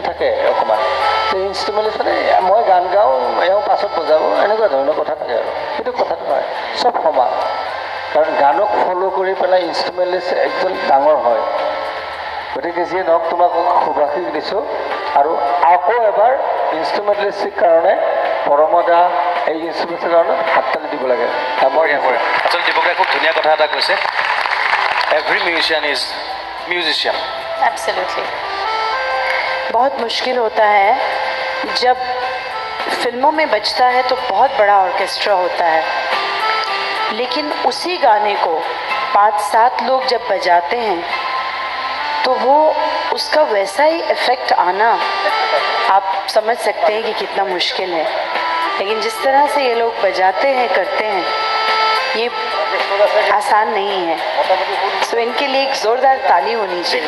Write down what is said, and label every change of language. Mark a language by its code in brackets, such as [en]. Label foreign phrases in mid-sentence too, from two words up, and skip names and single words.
[as] থাকে অকণমান যে ইনষ্ট্ৰুমেণ্টেলিষ্ট মই গান গাওঁ এওঁ পাছত বজাব এনেকুৱা ধৰণৰ কথা থাকে আৰু সেইটো কথাটো নহয় চব সমান কাৰণ গানক ফ'ল' কৰি পেলাই ইনষ্ট্ৰুমেণ্টেলিষ্ট একজন ডাঙৰ হয় গতিকে যিয়ে নহওক তোমাক শুভাশীষ দিছোঁ আৰু আকৌ এবাৰ ইনষ্ট্ৰুমেণ্টেলিষ্টৰ কাৰণে পৰমদা এই ইনষ্ট্ৰুমেণ্টৰ কাৰণে হাততালি দিব লাগে আচলতে দীপকে খুব ধুনীয়া কথা এটা কৈছে [en] every musician is musician [hi] एब्सोल्युटली बहुत मुश्किल होता है जब फिल्मों में बजता है तो बहुत बड़ा ऑर्केस्ट्रा होता है लेकिन उसी गाने को 5-7 लोग जब बजाते हैं तो वो उसका वैसा ही इफ़ेक्ट आना आप समझ सकते हैं कि कितना मुश्किल है लेकिन जिस तरह से ये लोग बजाते हैं करते हैं ये आसान नहीं है सो इनके लिए एक ज़ोरदार ताली होनी चाहिए